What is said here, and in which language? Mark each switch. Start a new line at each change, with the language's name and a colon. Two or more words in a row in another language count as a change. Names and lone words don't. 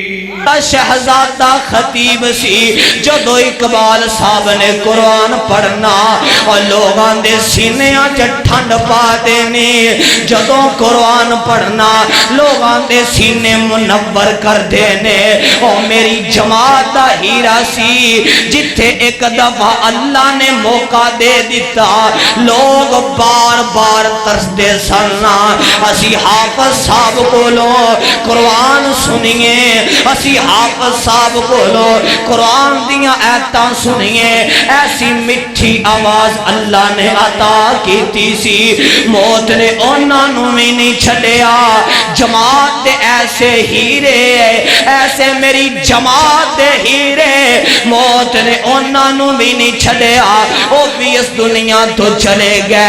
Punjabi: شہزادہ خطیب سی جدو اقبال صاحب نے قرآن پڑھنا اور لوگاں دے سینیاں چ ٹھنڈ پا دینی جدو قرآن پڑھنا لوگاں دے سینے منور کر دینے اور میری جماعت دا ہیرا سی جتھے ایک دفعہ اللہ نے موقع دے دیتا لوگ بار بار ترس دے سننا اسی حافظ صاحب کو لو قرآن سنیے اسی حافظ صاحب بولو قرآن دیاں ایتاں سنیے ایسی مٹھی آواز اللہ نے عطا کیتی سی موت نے انہاں نو بھی نہیں چھڈیا جماعت دے ایسے ہیرے ایسے میری جماعت دے ہیرے موت نے انہاں نو بھی نہیں چھڈیا وہ بھی اس دنیا تو چلے گئے